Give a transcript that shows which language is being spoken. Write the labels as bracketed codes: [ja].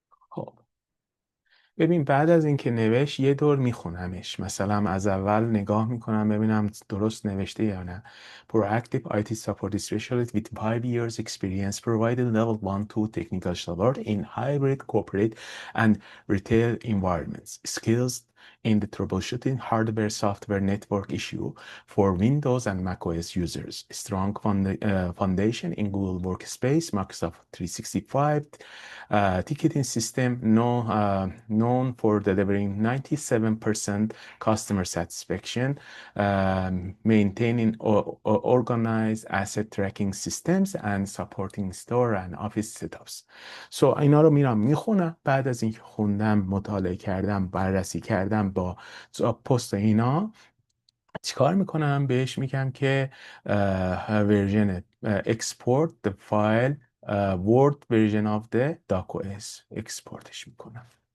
[fa] خب ببین بعد از اینکه نوشت یه دور میخونمش، مثلا از اول نگاه میکنم ببینم درست نوشته یا نه. [en] Proactive IT support specialist with 5 years experience provided level 1-2 technical support in hybrid corporate and retail environments. Skills in the troubleshooting hardware software network issue for Windows and macOS users. Strong foundation in Google Workspace, Microsoft 365, ticketing system known for delivering 97% customer satisfaction, maintaining organized asset tracking systems and supporting store and office setups. [fa] اینا رو میرم میخونم. بعد از اینکه خوندم، مطالعه کردم، بررسی کردم با پست اینا، چیکار میکنم؟ بهش میگم که ورژن [en] export the file word version of the docOS [fa] اکسپورتش میکنم.